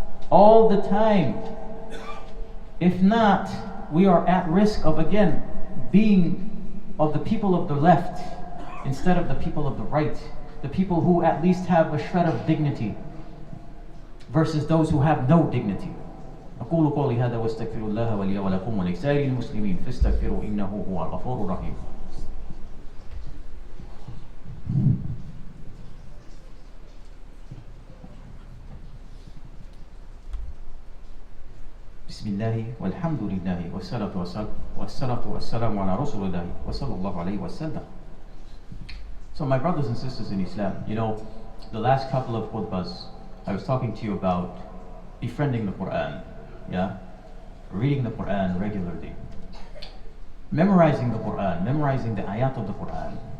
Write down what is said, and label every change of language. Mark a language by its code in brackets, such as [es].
[en] All the time. If not, we are at risk of, again, being of the people of the left instead of the people of the right. The people who at least have a shred of dignity versus those who have no dignity. [ar] أقول قولي هذا واستغفر الله ولي ولكم ولسائر المسلمين فاستغفروا إنه هو الغفور الرحيم. بسم الله والحمد لله والصلاة والسلام على رسول الله وصلى الله عليه وسلم. [en] So my brothers and sisters in Islam, the last couple of khutbahs, I was talking to you about befriending the Quran, reading the Quran regularly, memorizing the Quran, memorizing the ayat of the Quran.